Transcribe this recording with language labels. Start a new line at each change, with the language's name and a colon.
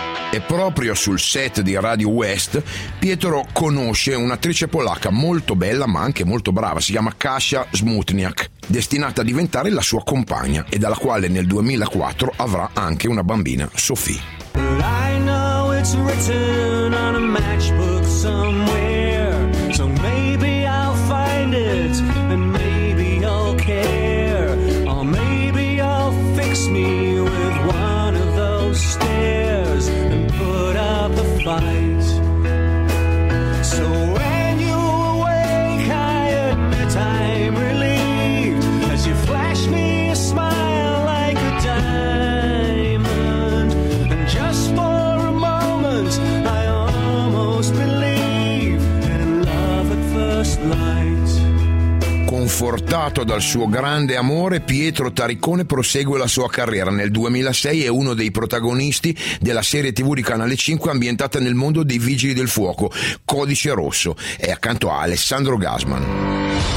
Italian: E proprio sul set di Radio West Pietro conosce un'attrice polacca molto bella ma anche molto brava, si chiama Kasia Smutniak, destinata a diventare la sua compagna e dalla quale nel 2004 avrà anche una bambina, Sophie.
English: I know it's written on a matchbook somewhere, so maybe I'll find it and maybe I'll care, or maybe I'll fix me with one of those stairs and put up a fight. So when you awake, I admit I'm relieved as you flash me a smile like a diamond, and just for a moment I almost believe in love at first light.
Italian: confortato dal suo grande amore, Pietro Taricone prosegue la sua carriera. Nel 2006 è uno dei protagonisti della serie TV di Canale 5 ambientata nel mondo dei Vigili del Fuoco, Codice Rosso, e accanto a Alessandro Gassman.